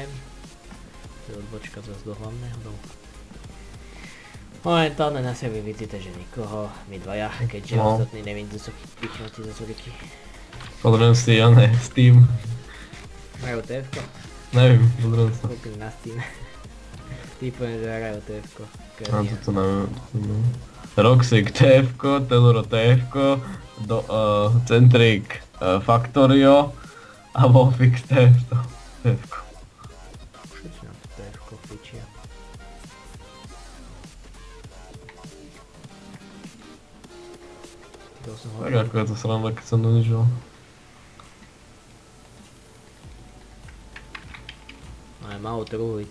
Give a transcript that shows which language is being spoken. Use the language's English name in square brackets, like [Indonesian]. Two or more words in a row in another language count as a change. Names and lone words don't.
[Slovak] Odbočka zase do hlavného domu. Momentálne na sebe vidíte, že nikoho, my dvaja, keďže ostatní nevidí sú pichnutí za zuriky. Pozriem si, Steam. Hrajú TF-ko? Neviem, pozriem sa. Kúpim na Steam. Typujem, že hrajú TF-ko. A toto neviem. Roxik TF-ko, Teluro TF-ko, Centric Factorio a Wolfix TF-ko. Všetci nám to TF-ko pičia. Tak ako je to sranda, keď som donižil. Ale malo truhlic.